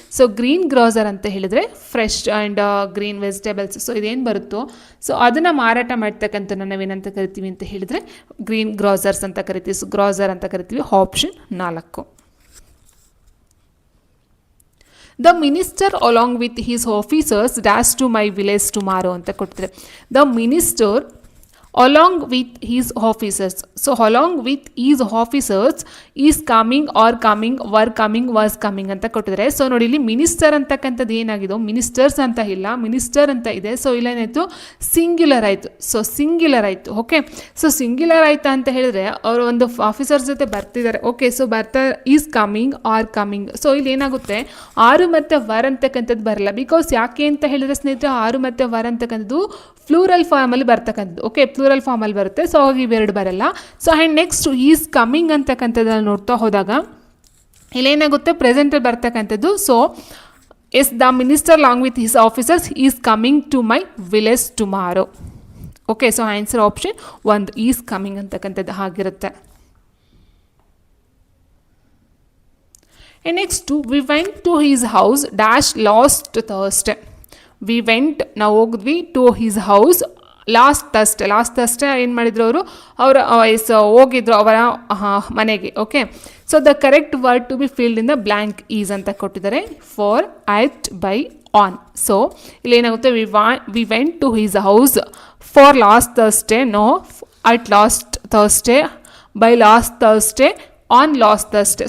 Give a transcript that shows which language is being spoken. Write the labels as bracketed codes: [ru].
[kn] So green grosser ಅಂತ ಹೇಳಿದರೆ fresh and green vegetables, so ಇದೇನು ಬರುತ್ತೋ ಸೊ ಅದನ್ನು ಮಾರಾಟ ಮಾಡ್ತಕ್ಕಂಥದ್ದು ನಾವೇನಂತ ಕರಿತೀವಿ ಅಂತ ಹೇಳಿದರೆ ಗ್ರೀನ್ ಗ್ರಾಸರ್ಸ್ ಅಂತ ಕರಿತೀವಿ. ಸೊ ಗ್ರಾಸರ್ ಅಂತ ಕರಿತೀವಿ. Option 4. [en] the minister along with his officers dash to my village tomorrow [kn] ಅಂತ ಕೊಡ್ತಾರೆ. [en] The minister along with his officers. So along with his officers is coming or coming were coming was coming [kn] ಅಂತ ಕೊಟ್ಟಿದ್ದಾರೆ. So ನೋಡಿ ಇಲ್ಲಿ minister ಅಂತಕ್ಕಂಥದ್ದು ಏನಾಗಿದೆ, ministers ಅಂತ ಇಲ್ಲ, ಮಿನಿಸ್ಟರ್ ಅಂತ ಇದೆ. ಸೊ ಇಲ್ಲೇನಾಯಿತು, ಸಿಂಗ್ಯುಲರ್ ಆಯಿತು. ಸೊ ಸಿಂಗ್ಯುಲರ್ ಆಯಿತು. ಓಕೆ, ಸೊ ಸಿಂಗ್ಯುಲರ್ ಆಯ್ತಾ ಅಂತ ಹೇಳಿದ್ರೆ ಅವರು ಒಂದು ಆಫೀಸರ್ಸ್ ಜೊತೆ ಬರ್ತಿದ್ದಾರೆ. ಓಕೆ, ಸೊ ಬರ್ತಾ is coming are coming. So ಇಲ್ಲಿ ಏನಾಗುತ್ತೆ, ಆರು ಮತ್ತು ವರ್ ಅಂತಕ್ಕಂಥದ್ದು ಬರಲ್ಲ. ಬಿಕಾಸ್ ಯಾಕೆ ಅಂತ ಹೇಳಿದ್ರೆ ಸ್ನೇಹಿತರೆ, ಆರು ಮತ್ತು ವರ್ ಅಂತಕ್ಕಂಥದ್ದು ಫ್ಲೂರಲ್ ಫಾರ್ಮಲ್ಲಿ ಬರ್ತಕ್ಕಂಥದ್ದು. ಓಕೆ, ಫ್ಲೂರಲ್ ಫಾರ್ಮಲ್ಲಿ ಬರುತ್ತೆ. ಸೊ ಅವಾಗ ಇವೆರಡು ಬರಲ್ಲ. So and next is coming ಅಂತಕ್ಕಂಥದ್ದನ್ನು ನೋಡ್ತಾ ಹೋದಾಗ ಇಲ್ಲೇನಾಗುತ್ತೆ, ಪ್ರೆಸೆಂಟಲ್ಲಿ ಬರ್ತಕ್ಕಂಥದ್ದು. [en] So as the minister long with his officers is coming to my village tomorrow. [kn] Okay, so answer option 1 [en] is coming [kn] ಅಂತಕ್ಕಂಥದ್ದು ಆಗಿರುತ್ತೆ. [en] And next we went to his house dash last Thursday. We went, [kn] ನಾವು ಹೋಗಿದ್ವಿ, [en] to his house last Thursday [kn] ಏನು ಮಾಡಿದ್ರು ಅವರು ಹೋಗಿದ್ರು ಅವರ ಮನೆಗೆ. [en] okay, so the correct word to be filled in the blank is [kn] ಅಂತ ಕೊಟ್ಟಿದ್ದಾರೆ. [en] For, at, by, on. [kn] So ಇಲ್ಲಿ ಏನಾಗುತ್ತೆ, [en] We went to his house for last Thursday, no, at last Thursday, by last Thursday, on last Thursday.